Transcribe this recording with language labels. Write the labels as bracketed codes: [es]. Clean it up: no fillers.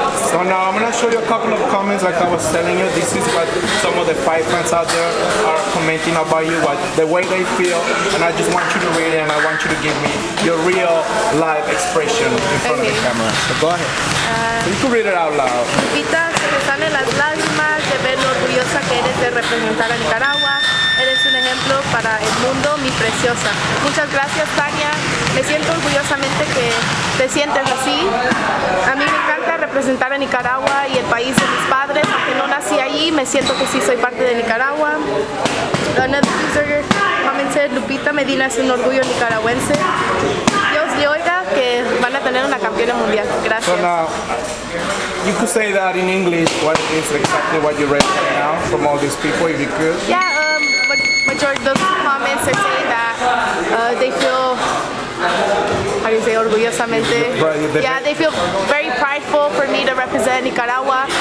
[en] So now I'm going to show you a couple of comments like I was telling you. This is what some of the fight fans out there are commenting about you, what the way they feel, and I just want you to read it, and I want you to give me your real live expression in front of the camera. So go ahead. You can read it out loud. [es] Lupita, se me salen las lágrimas de ver lo orgullosa que eres de representar a Nicaragua. Eres un ejemplo para el mundo, mi preciosa. Muchas gracias, Tania. Me siento orgullosamente que te sientes así. A mí me encanta representar a Nicaragua y el país de mis padres. Aunque no nací allí, me siento que sí soy parte de Nicaragua. [en] Another user commented, [es] Lupita Medina es un orgullo nicaragüense. Dios le oiga que van a tener una campeona mundial. Gracias. [en] So now, you could say that in English, what is exactly what you read right now from all these people, if you could? Yeah, majority of those comments are saying that they feel, how do you say, orgullosamente? Yeah, they feel very prideful for me to represent Nicaragua.